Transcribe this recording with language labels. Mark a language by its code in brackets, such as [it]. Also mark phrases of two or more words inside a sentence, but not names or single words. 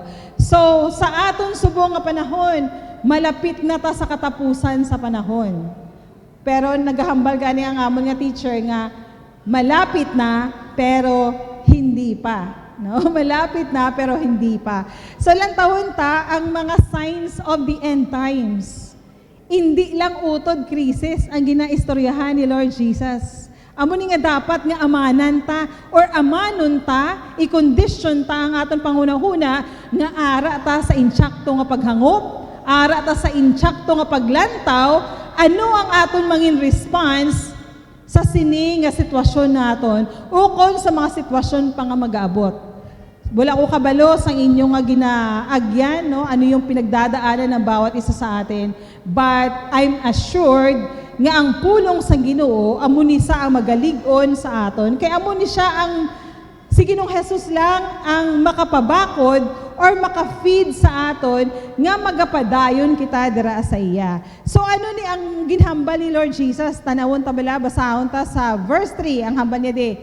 [hil] So, sa aton subong nga panahon, malapit na ta sa katapusan sa panahon. Pero naghahambal gani ang amon nga teacher nga malapit na pero hindi hindi pa. No? Malapit na pero hindi pa. So lantawon ta ang mga [en] signs of the end times. [hil] Hindi lang utod krisis ang ginaistoryahan ni Lord Jesus. Amo ni nga dapat nga amanan ta or amanon ta, i-condition ta ang aton panghuna-huna nga ara ta sa insyakto nga paghangop, ara ta sa insyakto nga paglantaw, ano ang aton mangin response sa sini nga sitwasyon naton ukon sa mga sitwasyon pa nga mag-aabot. Wala ko kabalo sa inyong nga ginaagyan, no? [tl] Ano yung pinagdadaanan ng bawat isa sa atin. [en] But I'm assured [hil] nga ang pulong sa Ginoo amo ni sa ang magalig-on sa aton. Kaya amo ni siya ang si Ginoong Hesus lang ang makapabakod or makafeed sa aton nga magapadayon kita dira sa iya. So ano ni ang ginhambal ni Lord Jesus? Tanawon ta bala, basahon ta sa verse 3 ang hambal niya di.